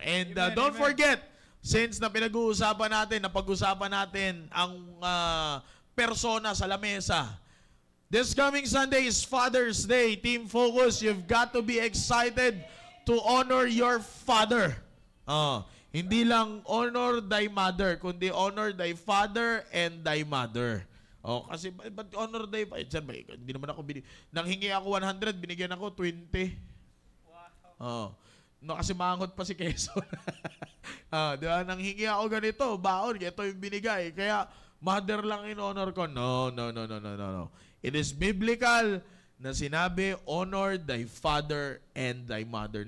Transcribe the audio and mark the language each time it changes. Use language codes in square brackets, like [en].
[en] And don't forget, since [tl] na napag-usapan natin ang persona sa lamesa, [en] this coming Sunday is Father's Day. Team Focus, you've got to be excited to honor your father. [tl] Hindi lang [en] honor thy mother, [tl] kundi [en] honor thy father and thy mother. [tl] Kasi ba't honor thy father? Hindi naman ako nang hingi ako 100, binigyan ako 20. Wow. No, kasi mangot pa si Quezon. Diba? Nang hingi ako ganito, baon, ito yung binigay. Kaya mother lang in honor ko. No. [en] It is biblical [tl] na sinabi, [en] honor thy father and thy mother.